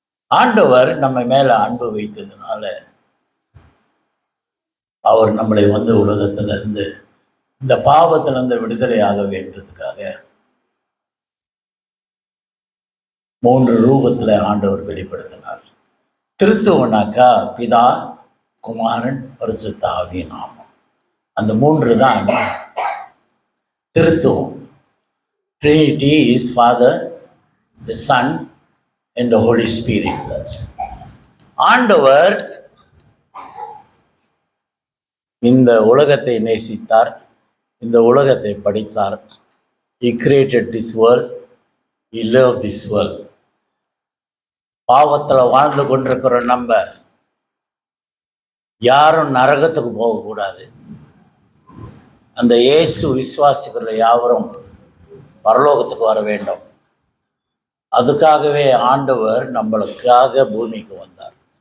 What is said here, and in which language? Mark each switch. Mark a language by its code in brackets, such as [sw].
[ta] ஆண்டவர் நம்ம மேலே அன்பு வைத்ததுனால அவர் நம்மளை உலகத்திலிருந்து இந்த பாவத்திலிருந்து விடுதலையாக வேண்டதுக்காக 3 ரூபத்தில் ஆண்டவர் வெளிப்படுத்தினார். திருத்துவனாக்கா பிதா, குமாரன், பரிசுத்த ஆவி நாமம். அந்த 3 தான் திருத்துவம். [en] Trinity is Father, the Son and the Holy Spirit. [ta] ஆண்டவர் இந்த உலகத்தை நேசித்தார், இந்த உலகத்தை படைத்தார். [en] He created this world, he loved this world. [ta] பாவத்தில் வாழ்ந்து கொண்டிருக்கிற நம்ம யாரும் நரகத்துக்கு போகக்கூடாது. அந்த இயேசு விசுவாசிக்கிற யாவரும் பரலோகத்துக்கு வர வேண்டும். அதுக்காகவே ஆண்டவர் நம்மளுக்காக பூமிக்கு வந்தார்.